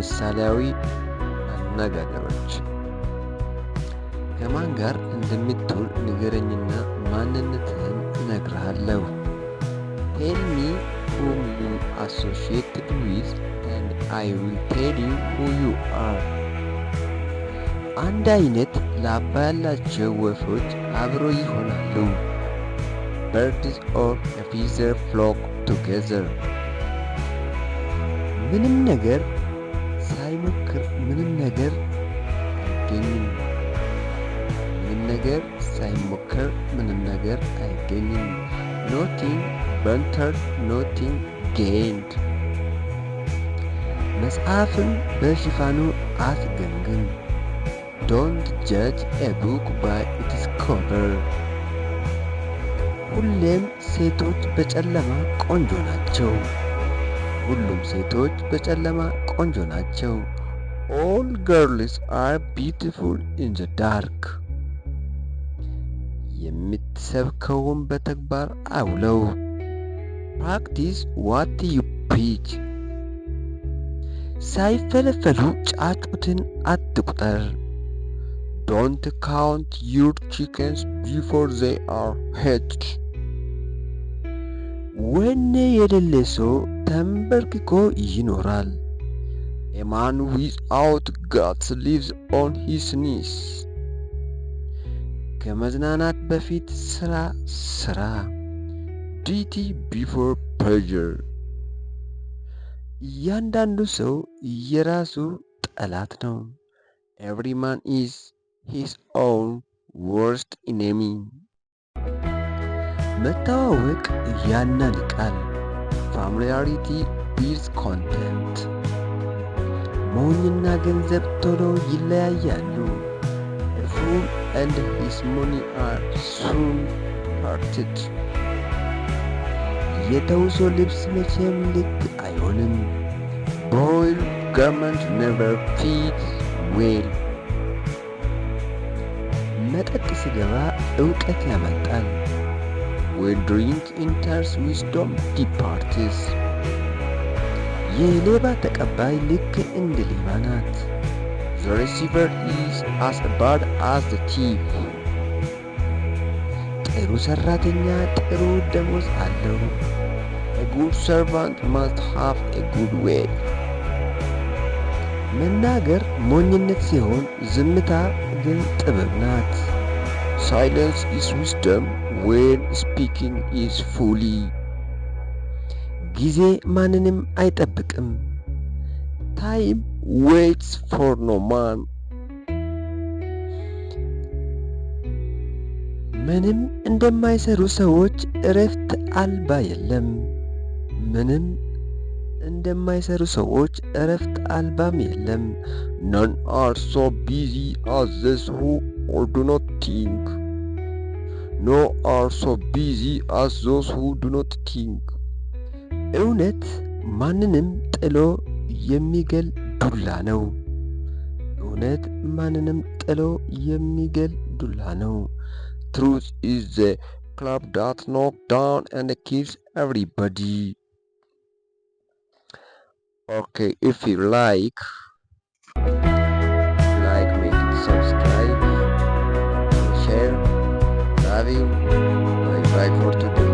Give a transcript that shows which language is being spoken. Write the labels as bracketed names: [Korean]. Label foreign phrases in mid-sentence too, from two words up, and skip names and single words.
[Amharic] ምሳሌያዊ አነጋገሮች። ከማን ጋር እንደምትውል ንገረኝና ማንነትህን እነግርሃለሁ። [English] Tell me whom you associated with and I will tell you who you are. [Amharic] አንድ አይነት ላባ ያላቸው ወፎች አብረው ይሆናሉ። [English] Birds of a feather flock together. [Amharic] ምንም ነገር ሳይሞክር ምንም ነገር አይገኝም። ምንም ነገር ሳይሞክር ምንም ነገር አይገኝም። [English] Nothing ventured, nothing gained. [Amharic] መጽሐፍን በሽፋኑ አትገምግም። [English] Don't judge a book by its cover. [Amharic] ሁሌም ሴቶች በጨለማ ቆንጆ ናቸው። ሁሉም ሴቶች በጨለማ ቆንጆ ናቸው። [English] All girls are beautiful in the dark. [Amharic] የምትሰብከውን በተግባር አውለው። [English] Practice what you preach. [Amharic] ሳይፈለፈሉ ጫጩትን አትቁጠር። [English] Don't count your chickens before they are hatched. [Amharic] ወኔ የሌለ ሰው ተንበርክኮ ይኖራል። [English] A man without guts lives on his knees. [Amharic] ከመዝናናት በፊት ስራ። [English] Duty before pleasure. [Amharic] እያንዳንዱ ሰው የራሱ ጠላት ነው። [English] Every man is his own worst enemy. [Amharic] መተዋወቅ ያናንቃል። [English] Familiarity builds contempt. [Amharic] ሞኝና ገንዘብ ቶሎ ይለያያሉ። [English] A fool and his money are soon parted. [Amharic] የተውሶ ልብስ መቼም ልክ አይሆንም። [English] Boiled garment never fits well. [Amharic] መጠጥ ሲገባ ዕውቀት ያመልጣል። [English] When drink enters, wisdom departs. [Amharic] የሌባ ተቀባይ ልክ እንደ ሌባ ናት። [English] The receiver is as bad as the thief. [Amharic] ጥሩ ሰራተኛ ጥሩ ደሞዝ አለው። [English] A good servant must have a good way. [Amharic] መናገር ሞኝነት ሲሆን ዝምታ ግን ጥበብ ናት። [English] Silence is wisdom when speaking is folly. [Amharic] ጊዜ ማንንም አይጠብቅም። [English] Time waits for no man. [Amharic] ምንም እንደማይሰሩ ሰዎች እረፍት አልባ የለም። ምንም እንደማይሰሩ ሰዎች እረፍት አልባም የለም። [English] None are so busy as those who do not think. No are so busy as those who do not think. [Amharic] እውነት ማንንም ጥሎ የሚገል ዱላ ነው። እውነት ማንንም ጥሎ የሚገል ዱላ ነው። [English] Truth is the club that knocks down and kills everybody. Okay, if you like, make it subscribe, share, love you, bye for today.